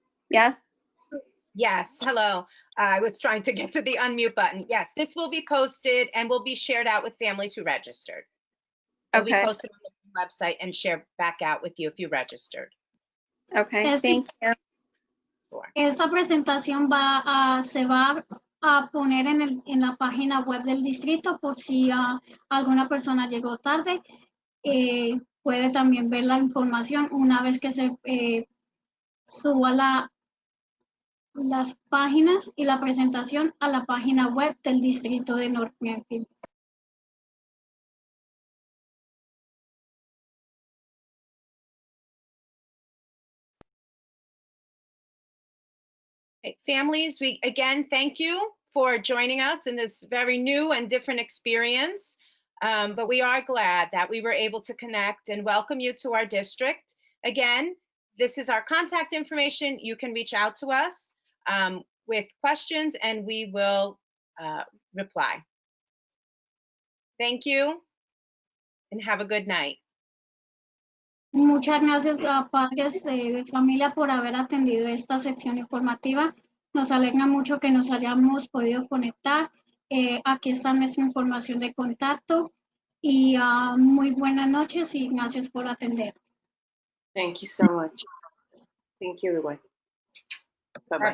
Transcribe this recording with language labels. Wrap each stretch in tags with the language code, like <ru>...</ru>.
<en>Yes? Yes, hello. I was trying to get to the unmute button. Yes, this will be posted and will be shared out with families who registered. It'll be Okay. posted on the website and shared back out with you if you registered. Okay, thank you.</en> <es>Esta presentación se va a poner en la página web del distrito por si alguna persona llegó tarde. Puede también ver la información una vez que se suba las páginas y la presentación a la página web del distrito de North Memphis.</es> <en>Okay, families, we again thank you for joining us in this very new and different experience. But we are glad that we were able to connect and welcome you to our district. Again, this is our contact information. You can reach out to us with questions and we will reply. Thank you and have a good night.</en> <es>Muchas gracias a padres de familia por haber atendido esta sección informativa. Nos alegra mucho que nos hayamos podido conectar. Aquí está nuestra información de contacto y muy buenas noches y gracias por atender.</es> <en>Thank you so much. Thank you, everyone. Bye-bye.</en>